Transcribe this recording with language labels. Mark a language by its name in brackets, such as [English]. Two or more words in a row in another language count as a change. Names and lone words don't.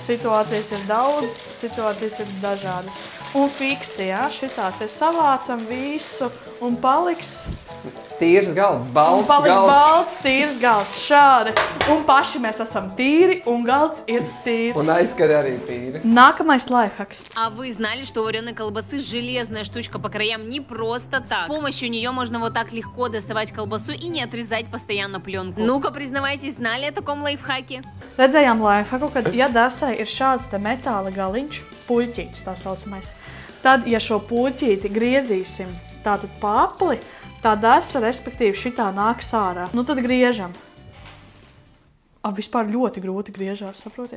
[Latvian] Situācijas ir daudz, situācijas ir dažādas. Un fiksi, jā, šitā te savācam visu un paliks... Tīrs galds, balts paliks galds. balts, tīrs galds, šādi. Un paši mēs esam tīri, un galds ir tīrs. Un aizskari arī tīri. Nākamais лайфхакс. [Russian] А вы знали, что у вареной колбасы железная штучка по краям не просто так? С помощью нее можно вот так легко доставать колбасу и не отрезать постоянно пленку. Ну-ка, признавайтесь, знали о таком лайфхаке? [Latvian] Redzējām laifaku, kad, ja dasai ir šāds te metāla galiņš, puļķītis tā saucamais, tad, ja šo puļķīti griezīsim tātad pa apli, tā dasa, respektīvi, šitā nāks ārā. Nu tad griežam. Vispār ļoti grūti griežās, saprotiet?